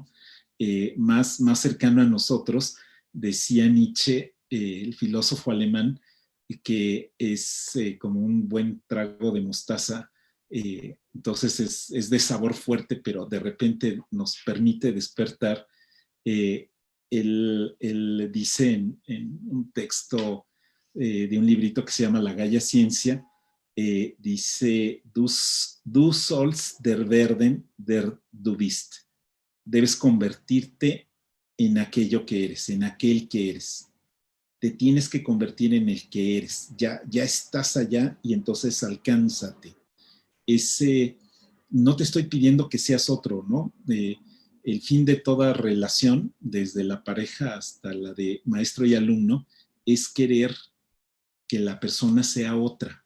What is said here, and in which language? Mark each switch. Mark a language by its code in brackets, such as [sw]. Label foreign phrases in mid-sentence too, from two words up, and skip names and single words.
[es] Más cercano a nosotros, decía Nietzsche, el filósofo alemán, que es como un buen trago de mostaza, entonces es de sabor fuerte, pero de repente nos permite despertar. Él dice en un texto de un librito que se llama La Gaia Ciencia, dice, [de] du sollst der werden, der du bist. [es] Debes convertirte en aquello que eres, en aquel que eres. Te tienes que convertir en el que eres. Ya estás allá y entonces alcánzate. No te estoy pidiendo que seas otro, ¿no? El fin de toda relación, desde la pareja hasta la de maestro y alumno, es querer que la persona sea otra.